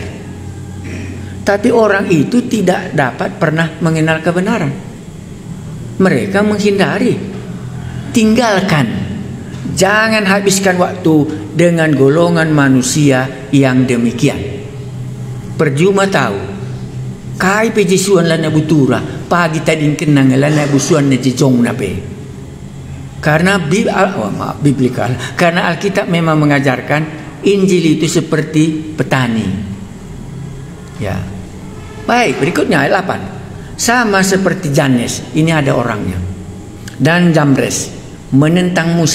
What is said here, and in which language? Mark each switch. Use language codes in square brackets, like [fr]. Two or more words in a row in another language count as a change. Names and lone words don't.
[id] Tapi orang itu tidak dapat pernah mengenal kebenaran. Mereka menghindari. Tinggalkan. Jangan habiskan waktu dengan golongan manusia yang demikian. Percuma tahu. [btx] Kai pejisuan lana butura. Pagi tadi kenang lana busuan na jejong nape. [id] Karena biblikal. Karena Alkitab memang mengajarkan Injil itu seperti petani. Ya. Baik, berikutnya ayat 8. Sama seperti Janes, ini ada orangnya. Dan Jambres menentang Musa.